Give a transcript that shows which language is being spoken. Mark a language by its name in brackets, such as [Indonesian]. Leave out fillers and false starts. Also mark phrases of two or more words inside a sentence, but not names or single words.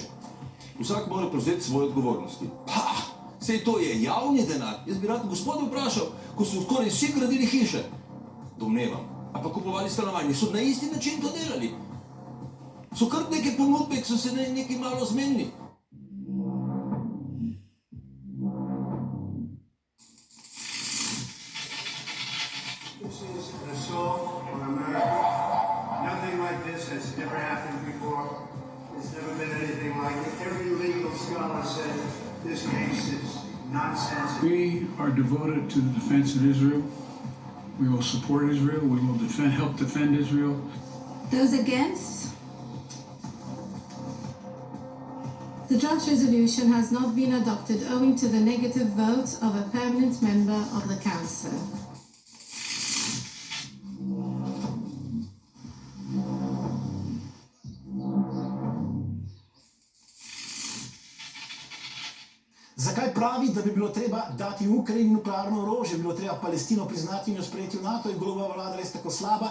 [Slovenian] Vsak mora prevzeti svoje odgovornosti. Sej to je javni denar. Jaz bi rad gospode vprašal, ko so skoraj vsi gradili hiše, domnevam, a pa kupovali stanovanje, so na isti način to delali. So kar neke ponudbe, ki so se nekaj malo zmenili. [English] This is an assault on America. Nothing like this has never happened before. There's never been anything like it. Every legal scholar says this case is nonsense. We are devoted to the defense of Israel. We will support Israel. We will help defend Israel. Those against? The draft resolution has not been adopted owing to the negative vote of a permanent member of the Council. [Slovenian] Zakaj pravi, da bi bilo treba dati Ukrajini nuklearno orožje, bi bilo treba Palestino priznati in jo sprejeti v NATO, je Golobova vlada res tako slaba?